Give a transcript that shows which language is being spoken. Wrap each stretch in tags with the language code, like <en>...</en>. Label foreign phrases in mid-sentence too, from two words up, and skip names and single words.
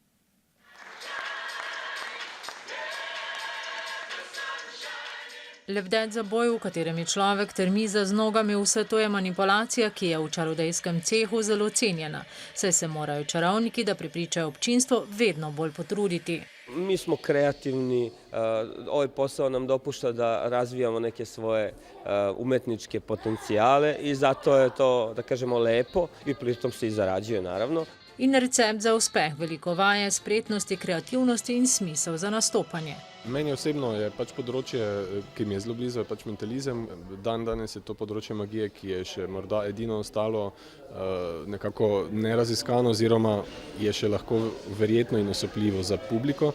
<sl>Lebdet za boj, v katerem je človek trmi za z nogami, vse to je manipulacija, ki je v čarodejskem cehu zelo cenjena. Saj se morajo čarovniki, da prepričajo občinstvo, vedno bolj potruditi.</sl> <sr>Mi smo kreativni, ovaj posao nam dopušta da razvijamo neke svoje umetničke potencijale i zato je to, da kažemo, lepo i pritom se i zarađuje, naravno.</sr> <sl>In recept za uspeh, veliko vaje, spretnosti, kreativnosti in smisel za nastopanje. Meni osebno je pač področje, ki mi je zelo blizu, je pač mentalizem. Danes je to področje magije, ki je še morda edino ostalo nekako neraziskano oziroma je še lahko verjetno in osupljivo za publiko.</sl>